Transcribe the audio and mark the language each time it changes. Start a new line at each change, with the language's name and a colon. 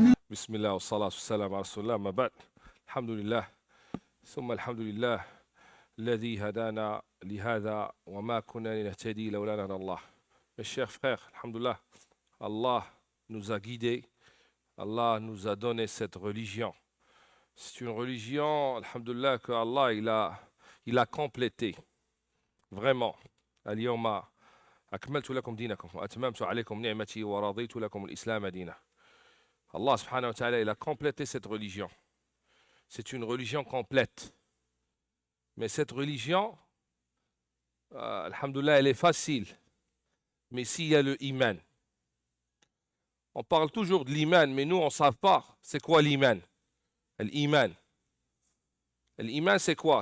Arabic: بسم الله والصلاة والسلام على رسول الله ما بعد الحمد لله ثم الحمد لله الذي هدانا لهذا وما كنا لنهتدي لولا أن الله.
French: Mes chers frères, alhamdoulilah, Allah nous a guidés, Allah nous a donné cette religion. C'est une religion, alhamdoulilah, que Allah il a complété. Vraiment.
Arabic: اليوم أكملت لكم دينكم وأتممت عليكم نعمتي ورضيت لكم الإسلام دينا.
French: Allah subhanahu wa ta'ala, il a complété cette religion. C'est une religion complète. Mais cette religion, alhamdoulilah, elle est facile. Mais s'il y a le iman, on parle toujours de l'iman, mais nous, on ne sait pas c'est quoi l'iman. L'iman. L'iman, c'est quoi?